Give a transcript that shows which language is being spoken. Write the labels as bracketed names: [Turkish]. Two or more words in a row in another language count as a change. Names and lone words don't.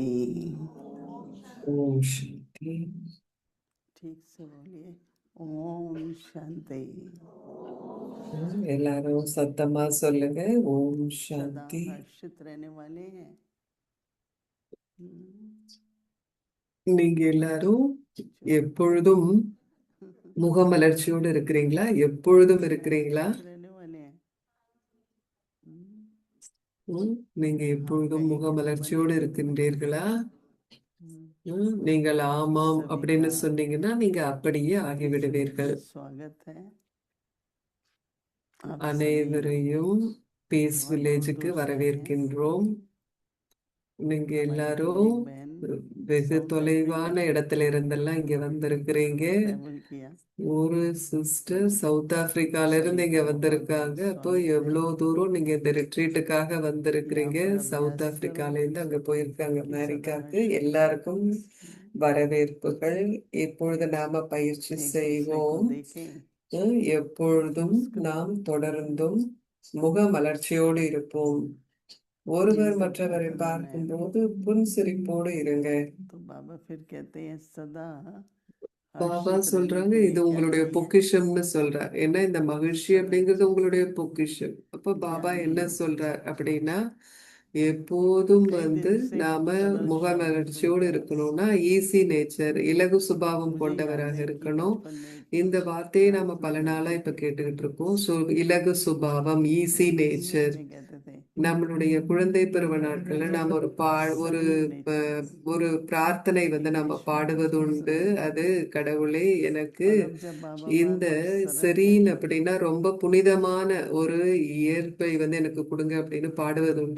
[Tamil] ஓம் சாந்தி. [Hindi] ठीक से बोलिए, ओम शांति। [Tamil] எல்லாரும் சத்தமா சொல்லுங்க, ஓம் [Hindi] सदा [Tamil] சாந்தி. [Hindi] हर्षित रहने वाले हैं। [Tamil] நீங்க எல்லாரும் [Hindi] जो [Tamil] எப்பொழுதும் முகமலர்ச்சியோடு இருக்கிறீங்களா? எப்பொழுதும் இருக்கிறீங்களா? [Hindi] हर्षित रहने वाले हैं। [Tamil] நீங்க எப்பொழுதும் முகமலர்ச்சியோடு இருக்கின்றீர்களா? நீங்கள் ஆமாம் [Hindi] सभी [Tamil] அப்படின்னு [Hindi] का [Tamil] சொன்னீங்கன்னா நீங்க அப்படியே [Hindi] इस [Tamil] ஆகிவிடுவீர்கள். [Hindi] स्वागत है। आप सभी [Tamil] அனைவரையும் பீஸ் [Hindi] बहुत दूर [Tamil] வில்லேஜுக்கு [Hindi] दूर से आए हैं। [Tamil] வரவேற்கின்றோம். நீங்க [Hindi] हमारी [Tamil] எல்லாரும் [Hindi] एक बहन [Tamil] வெகு [Hindi] साउथ [Tamil] தொலைவான [Hindi] अफ्रीका [Tamil] இடத்துல இருந்தெல்லாம் இங்க வந்திருக்கிறீங்க. [English] travel किया। [Tamil] ஒரு சிஸ்டர் சவுத் ஆப்பிரிக்கால இருந்து [Hindi] सभी [Tamil] இங்க [Hindi] का बहुत [Tamil] வந்திருக்காங்க. [Hindi] बहुत [Tamil] அப்போ [Hindi] स्वागत है। [Tamil] எவ்வளவு தூரம் நீங்க இந்த ரிட்ரீட்டுக்காக [Hindi] यहाँ [Tamil] வந்திருக்கிறீங்க. [Hindi] पर [Tamil] சவுத் [Hindi] अभ्यास [Tamil] ஆப்பிரிக்கால [Hindi] करो [Tamil] இருந்து அங்க போயிருக்காங்க [Hindi] कि सदा [Tamil] அமெரிக்காக்கு. [Hindi] हर्षित [Tamil] எல்லாருக்கும் வரவேற்புகள். இப்பொழுது நாம பயிற்சி [Hindi] एक दूसरे को [Tamil] செய்வோம். [Hindi] देखें, [Tamil] எப்பொழுதும் [Hindi] मुस्कुराएं। [Tamil] நாம் தொடர்ந்தும் முகமலர்ச்சியோடு இருப்போம். ஒருவர் [Hindi] जिनसे [Tamil] மற்றவரை [Hindi] प्यार करना है [Tamil] பார்க்கும்போது புன்சிரிப்போடு இருங்க. [Hindi] तो बाबा फिर कहते हैं सदा [Tamil] பாபா [Hindi] हर्षित रहने [Tamil] சொல்றாங்க, [Hindi] के [Tamil] இது [Hindi] लिए क्या [Tamil] உங்களுடைய [Hindi] चाहिए? [Tamil] பொக்கிஷம்னு சொல்றார். ஏன்னா இந்த மகிழ்ச்சி [Hindi] सदा [Tamil] அப்படிங்கிறது உங்களுடைய பொக்கிஷம். அப்ப பாபா [Hindi] ज्ञानी [Tamil] என்ன சொல்றார் அப்படின்னா, எப்போதும் [Hindi] कई [Tamil] வந்து [Hindi] दिन से [Tamil] நாம [Hindi] सरल [Tamil] முகமலர்ச்சியோடு [Hindi] स्वभाव [Tamil] இருக்கணும்னா [English] easy nature, [Tamil] இலகு சுபாவம் [Hindi] मुझे याद [Tamil] கொண்டவராக [Hindi] है कि [Tamil] இருக்கணும். [Hindi] बचपन में [Tamil] இந்த வார்த்தையை நாம [Hindi] क्लास में [Tamil] பல நாளா [Hindi] कहते [Tamil] இப்ப [Hindi] थे, [Tamil] கேட்டுக்கிட்டு இருக்கோம். இலகு சுபாவம், ஈஸி [Hindi] इंग्लिश [Tamil] நேச்சர். [Hindi] में कहते थे [Tamil] நம்மளுடைய குழந்தை பருவ நாட்கள்ல நாம் ஒரு [Hindi] नेचर [Tamil] ஒரு பிரார்த்தனை வந்து நம்ம பாடுவது உண்டு. அது கடவுளே எனக்கு [Hindi] और अब जब बाबा बार [Tamil] இந்த [Hindi] बार सरल [Tamil] செரீன் [Hindi] कहते हैं [Tamil] அப்படின்னா ரொம்ப புனிதமான ஒரு இயற்பை வந்து எனக்கு கொடுங்க அப்படின்னு பாடுவது உண்டு.